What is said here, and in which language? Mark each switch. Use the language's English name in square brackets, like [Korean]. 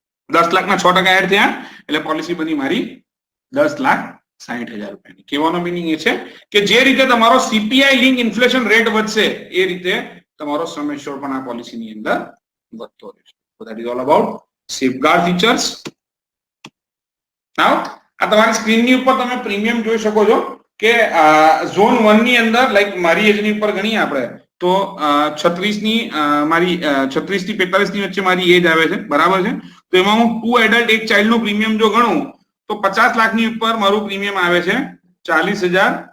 [Gujarati] 10 લાખના 6% એડ થયા એટલે પોલિસી બની મારી 10,60,000 રૂપિયાની. કહેવાનો મીનિંગ એ છે કે જે રીતે તમારો સીપીઆઈ લિંક ઇન્ફ્લેશન રેટ વધશે એ રીતે તમારો સમ એશ્યોર્ડ પણ આ પોલિસીની અંદર વધતો રહેશે. [English] So that is all about safeguard features. [Gujarati] Now આ તમારી સ્ક્રીનની ઉપર તમે પ્રીમિયમ જોઈ શકો છો કે ઝોન 1 ની અંદર લાઈક મારી એજ ની ઉપર ગણીએ આપણે તો 36 ની મારી 36 થી 45 ની વચ્ચે મારી એજ આવે છે બરાબર છે. તો એમાં હું 2 એડલ્ટ એક ચાઇલ્ડ નું પ્રીમિયમ જો ગણું તો 50 લાખ ની ઉપર મારું પ્રીમિયમ આવે છે 40,000